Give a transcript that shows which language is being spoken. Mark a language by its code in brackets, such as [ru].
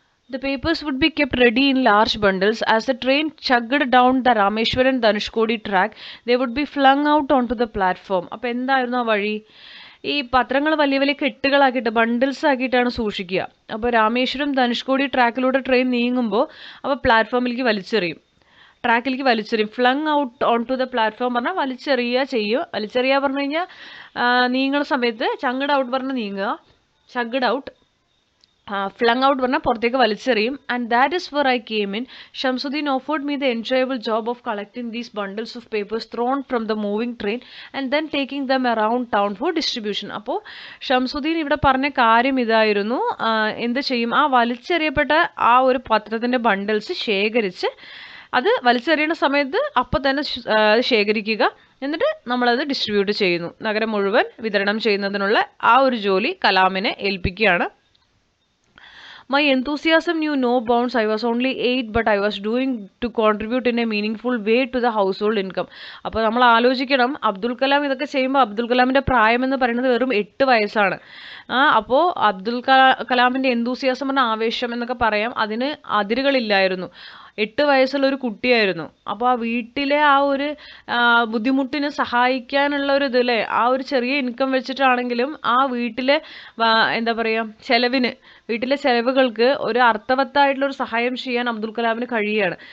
[en] The papers would be kept ready in large bundles. As the train chugged down the Rameshwaram Dhanushkodi track, they would be flung out onto the platform. [ml] അപ്പോൾ എന്തായിരുന്നു ആ വഴി? ഈ പത്രങ്ങൾ വലിയ വലിയ കെട്ടുകളാക്കിയിട്ട് bundles ആക്കിയിട്ടാണ് സൂക്ഷിക്കുക. അപ്പോൾ രാമേശ്വരം ധനുഷ്കോടി ട്രാക്കിലൂടെ ട്രെയിൻ നീങ്ങുമ്പോൾ അപ്പോൾ പ്ലാറ്റ്ഫോമിലേക്ക് വലിച്ചെറിയും, ട്രാക്കിലേക്ക് വലിച്ചെറിയും. [en] flung out on to the platform [ml] പറഞ്ഞാൽ വലിച്ചെറിയുക ചെയ്യും. വലിച്ചെറിയുക പറഞ്ഞു കഴിഞ്ഞാൽ നീങ്ങുന്ന സമയത്ത് ചങ്കഡ് ഔട്ട് പറഞ്ഞാൽ നീങ്ങുക, ചങ്കഡ് ഔട്ട്. [en] flung out [ml] പറഞ്ഞാൽ പുറത്തേക്ക് വലിച്ചെറിയും. [en] And that is where I came in. Shamsuddin offered me the enjoyable job of collecting these bundles of papers thrown from the moving train and then taking them around town for distribution. [ml] അപ്പോൾ ഷംസുദ്ദീൻ ഇവിടെ പറഞ്ഞ കാര്യം ഇതായിരുന്നു, എന്ത് ചെയ്യും, ആ വലിച്ചെറിയപ്പെട്ട ആ ഒരു പത്രത്തിൻ്റെ ബണ്ടിൽസ് ശേഖരിച്ച് അത് വലിച്ചെറിയുന്ന സമയത്ത് അപ്പം തന്നെ ശേഖരിക്കുക, എന്നിട്ട് നമ്മളത് ഡിസ്ട്രിബ്യൂട്ട് ചെയ്യുന്നു. നഗരം മുഴുവൻ വിതരണം ചെയ്യുന്നതിനുള്ള ആ ഒരു ജോലി കലാമിനെ ഏൽപ്പിക്കുകയാണ്. [en] My enthusiasm knew no bounds. I was only 8, but I was doing to contribute in a meaningful way to the household income. [ml] അപ്പോൾ നമ്മൾ ആലോചിക്കണം, അബ്ദുൽ കലാം ഇതൊക്കെ ചെയ്യുമ്പോൾ അബ്ദുൽ കലാമിൻ്റെ പ്രായം എന്ന് പറയുന്നത് വെറും 8 വയസ്സാണ്. അപ്പോൾ അബ്ദുൽ കലാമിൻ്റെ എന്തൂസിയാസം എന്ന ആവേശം എന്നൊക്കെ പറയാം, അതിന് അതിരുകളില്ലായിരുന്നു. 8 വയസ്സുള്ള ഒരു കുട്ടിയായിരുന്നു. അപ്പോൾ ആ വീട്ടിലെ ആ ഒരു ബുദ്ധിമുട്ടിന് സഹായിക്കാനുള്ള ഒരു ഇതിലെ ആ ഒരു ചെറിയ ഇൻകം വെച്ചിട്ടാണെങ്കിലും ആ വീട്ടിലെ എന്താ പറയുക വീട്ടിലെ ചെലവുകൾക്ക് ഒരു അർത്ഥവത്തായിട്ടുള്ള ഒരു സഹായം ചെയ്യാൻ അബ്ദുൽ കലാമിന് കഴിയുകയാണ്.